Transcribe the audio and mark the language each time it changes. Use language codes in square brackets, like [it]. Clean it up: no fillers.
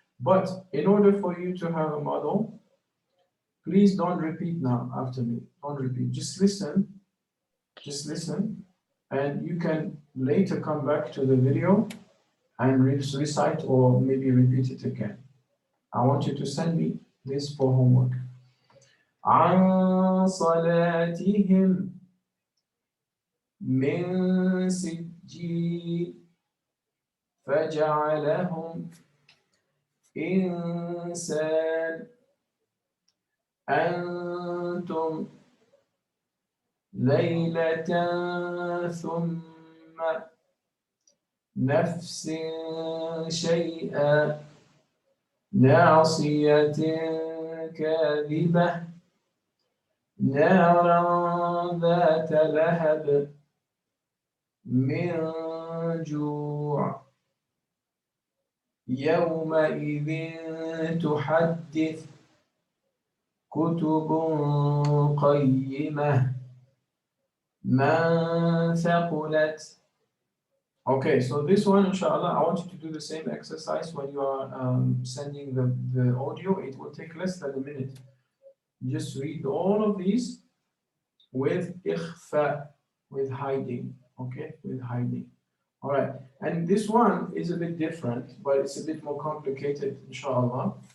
[en] But in order for you to have a model, please don't repeat now after me. Don't repeat. Just listen, and you can later come back to the video and recite or maybe repeat it again. I want you to send me this for homework. [ar] عن صلاتهم من سجيل فجعلهم إنسان أنتم ليلة ثم نفس شيئا ناصية كاذبة نارا ذات لهب من جوع يومئذ تحدث كتب قيمة من ثقلت. [en] Okay, so this one, inshallah, I want you to do the same exercise when you are sending the audio. It will take less than a minute. Just read all of these with ikhfa, with hiding. Okay, with hiding. All right, and this one is a bit different, but it's a bit more complicated, inshallah.